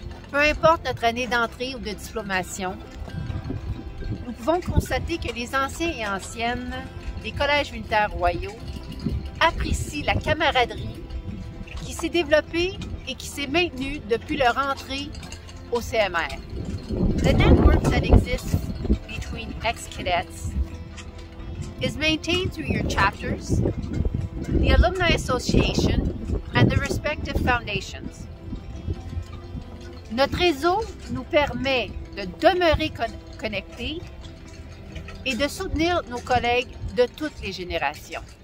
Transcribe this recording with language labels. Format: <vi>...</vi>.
<fr>Peu importe notre année d'entrée ou de diplomation, nous pouvons constater que les anciens et anciennes des collèges militaires royaux apprécient la camaraderie qui s'est développée et qui s'est maintenue depuis leur entrée au CMR.</fr> <en>The network that exists between ex-cadets is maintained through your chapters, the Alumni Association, and the respective foundations.</en> <fr>Notre réseau nous permet de demeurer connectés et de soutenir nos collègues de toutes les générations.</fr>